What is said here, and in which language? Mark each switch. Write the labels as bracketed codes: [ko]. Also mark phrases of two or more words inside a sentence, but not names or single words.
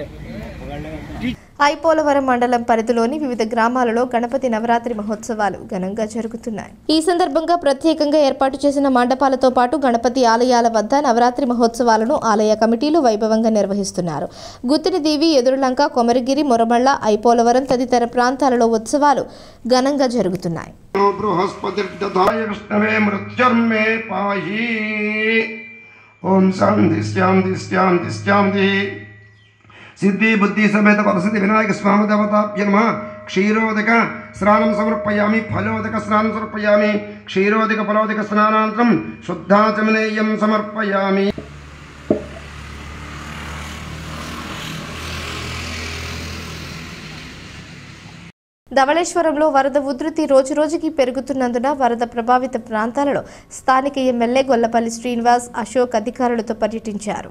[te] ఐపోలవరం మండలం పరిధిలోని వివిధ గ్రామాలలో గణపతి నవరాత్రి మహోత్సవాలు ఘనంగా జరుగుతున్నాయి. ఈ సందర్భంగా ప్రత్యేకంగా ఏర్పాటు చేసిన మండపాలతో పాటు గణపతి ఆలయాల వద్ద నవరాత్రి మహోత్సవాలను ఆలయ కమిటీలు వైభవంగా నిర్వహిస్తున్నారు. గుత్తినిదీవి, ఎదురులంక, కొమరగిరి, మొరమళ్ళ, ఐపోలవరం తదితర ప్రాంతాలలో ఉత్సవాలు ఘనంగా జరుగుతున్నాయి. [sa] सिद्धि बुद्धि समेत वरसिद्धि विनायक स्वामी देवताभ्यो नमः। क्षीरोदक स्नानं समर्पयामि, फलोदक स्नानं समर्पयामि, क्षीरोदक फलोदक स्नानानन्तरं शुद्धाचमनेयं समर्पयामि. [te] ధవళేశ్వరంలో వరద ఉధృతి రోజురోజుకి పెరుగుతున్నందున వరద ప్రభావిత ప్రాంతాలలో స్థానిక ఎమ్మెల్యే గొల్లపల్లి శ్రీనివాస్, అశోక్ అధికారులతో పర్యటించారు.